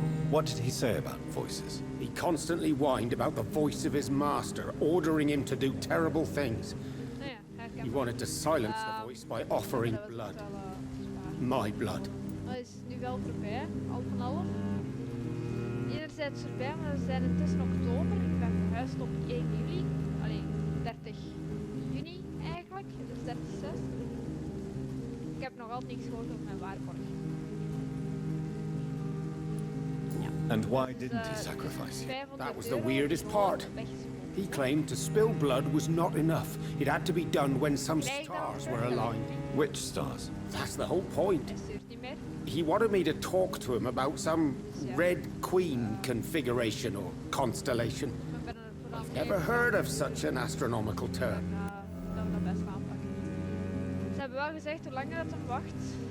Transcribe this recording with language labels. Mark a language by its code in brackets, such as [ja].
[en] What did he say about voices? He constantly whined about the voice of his master, ordering him to do terrible things. [nl] Nou ja, [en] He wanted to silence the voice by offering blood. My blood. [nl] Dat is nu wel voorbij, al van half. Enerzijds voorbij, maar we zijn intussen oktober. Ik ben verhuisd op 1 juli. Allee, 30 juni eigenlijk. Dus 30/6. Ik heb nog altijd niks gehoord over mijn waarborg. [en] And why didn't he sacrifice you? That was the weirdest part. He claimed to spill blood was not enough. It had to be done when some stars were aligned. Which stars? That's the whole point. [nl] Hij stuurt niet meer. [en] He wanted me to talk to him about some Red Queen configuration or constellation. [nl] Ik ben er vanaf [en] Never heard of such an astronomical term. [nl] dat we dat best wel aanpakken. Ze hebben wel gezegd hoe langer dat hem wacht.